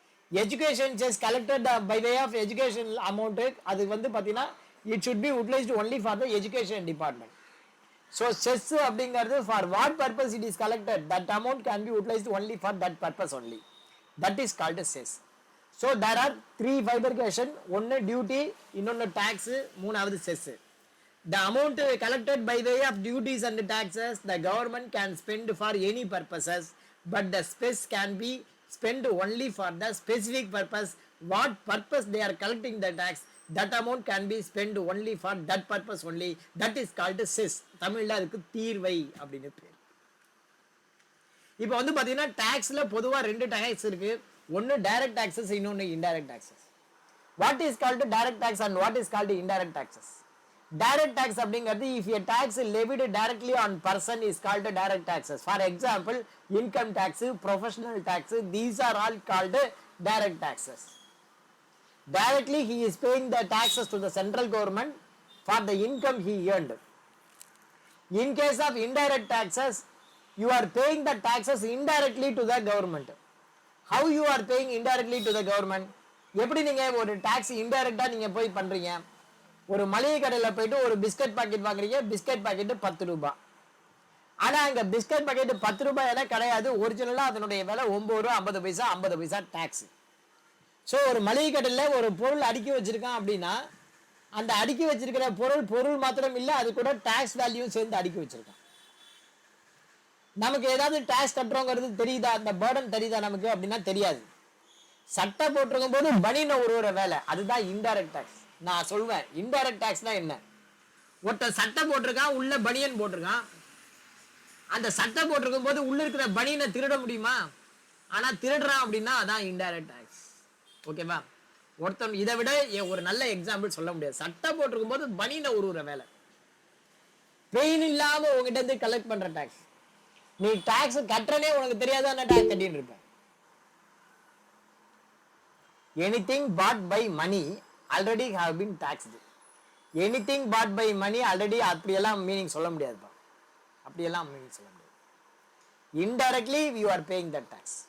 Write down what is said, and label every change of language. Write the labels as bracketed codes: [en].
[en] education cess collected by way of education amount, [ta] அது வந்து பார்த்தீங்கன்னா [en] It should be utilised only for the education department. So cess [ta] அப்படிங்கிறது [en] For what purpose it is collected, that amount can be utilised only for that purpose only. That is called cess. So there are 3 bifurcation. [ta] ஒன்று duty, இன்னொன்று tax, மூணாவது chess. [en] The amount collected by way of duties and taxes, the government can spend for any purposes, but the space can be spent only for the specific purpose. What purpose they are collecting the tax, that amount can be spent only for that purpose only. That is called cess. [ta] தமிழ்ல அதுக்கு தீர்வை அப்படின்னு பேர். இப்போ வந்து பாத்தீங்கன்னா டாக்ஸ்ல பொதுவா 2 tax இருக்கு. ஒன்னு டைரக்ட் டாக்ஸஸ், இன்னொன்னு indirect taxes. [en] What is called direct tax and what is called indirect taxes? Direct tax [ta] அப்படிங்கிறது [en] if a tax levied directly on person is called direct taxes. For example, income tax, professional tax, these are all called direct taxes. Directly he is paying the taxes to the central government for the income he earned. In case of indirect taxes, you are paying the taxes indirectly to the government. How you are paying indirectly to the government? [ta] எப்படி நீங்க ஒரு tax இன்டைரக்டா நீங்க போய் பண்றீங்க? ஒரு மளிகை கடையில் போயிட்டு ஒரு பிஸ்கட் பாக்கெட் வாங்குறீங்க, பிஸ்கட் பாக்கெட் 10 ரூபாய். ஆனா அங்க பிஸ்கட் பாக்கெட் 10 ரூபாய் எல்லாம் கிடையாது, ஒரிஜினலா அதனுடைய விலை 9 ரூபாய் 50 பைசா, 50 பைசா டாக்ஸ். ஸோ ஒரு மளிகை கடையில் ஒரு பொருள் அடுக்கி வச்சிருக்கான் அப்படின்னா அந்த அடுக்கி வச்சிருக்கிற பொருள் மாத்திரம் இல்லை, அது கூட டாக்ஸ் வேல்யூ சேர்ந்து அடுக்கி வச்சிருக்கான். நமக்கு ஏதாவது டாக்ஸ் கட்டுறோங்கிறது தெரியுதா, அந்த பேர்டன் தெரியுதா நமக்கு அப்படின்னா தெரியாது. சட்டை போட்டிருக்கும் போது பனின ஒரு வேலை, அதுதான் இன்டைரக்ட் டாக்ஸ். நான் சொல்வேன் இன்டைரக்ட் டாக்ஸ்னா என்ன, ஒருத்தர் சட்டை போட்டிருக்கான், உள்ள பனியன் போட்டிருக்கான், அந்த சட்டை போட்டிருக்கும் போது உள்ள இருக்கிற பனியனை திருட முடியுமா? ஆனா திருடுறான் அப்படின்னா அதான் இன்டைரக்ட் டாக்ஸ். ஓகேவா? ஒருத்தன் இதை விட ஒரு நல்ல எக்ஸாம்பிள் சொல்ல முடியாது. சட்டை போட்டிருக்கும் போது பனியனை ஒரு வேலை, பெயின் இல்லாம உங்ககிட்ட இருந்து கலெக்ட் பண்ற டாக்ஸ். நீ டாக்ஸ் கட்டுறனே உனக்கு தெரியாதான் டாக்ஸ் கட்டின்னு இருப்ப. [en] Anything bought by money already have been taxed. Anything bought by money already [ta] அப்படியெல்லாம் மீனிங் சொல்ல முடியாதுப்பா, அப்படியெல்லாம் மீனிங் சொல்ல முடியாது. [en] Indirectly you are paying that tax.